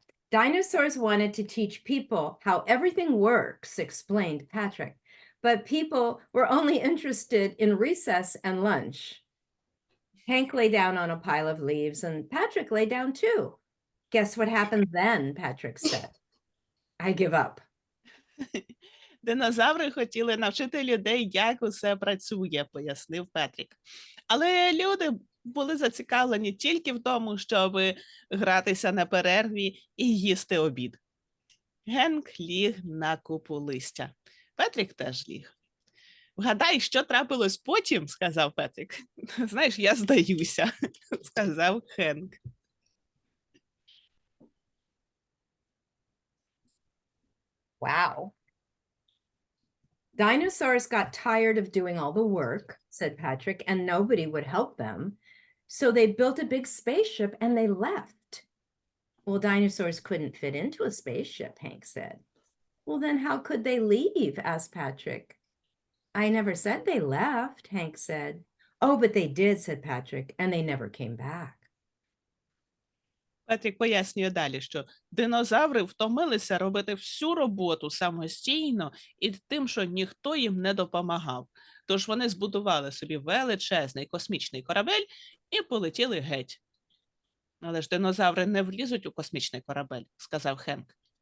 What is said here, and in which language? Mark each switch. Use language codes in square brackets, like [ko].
[en] Dinosaurs wanted to teach people how everything works, explained Patrick. But people were only interested in recess and lunch. Hank lay down on a pile of leaves and Patrick lay down too. Guess what happened then, Patrick said. I give up. [uk] Динозаври хотіли навчити людей, як усе працює, пояснив Петрік. Але люди були зацікавлені тільки в тому, щоб гратися на перерві і їсти обід. Генк ліг на купу листя. Петрік теж ліг. Вгадай, що трапилось потім, сказав Петрік. Знаєш, я здаюся, сказав Генк. [en] Wow. Dinosaurs got tired of doing all the work, said Patrick, and nobody would help them. So they built a big spaceship and they left. Well, dinosaurs couldn't fit into a spaceship, Hank said. Well, then how could they leave? Asked Patrick. I never said they left, Hank said. Oh, but they did, said Patrick, and they never came back. [uk] Петрік пояснює далі, що динозаври втомилися робити всю роботу самостійно і тим, що ніхто їм не допомагав. Тож вони збудували собі величезний космічний корабель і полетіли геть. Але ж динозаври не влізуть у космічний корабель, сказав Хенк.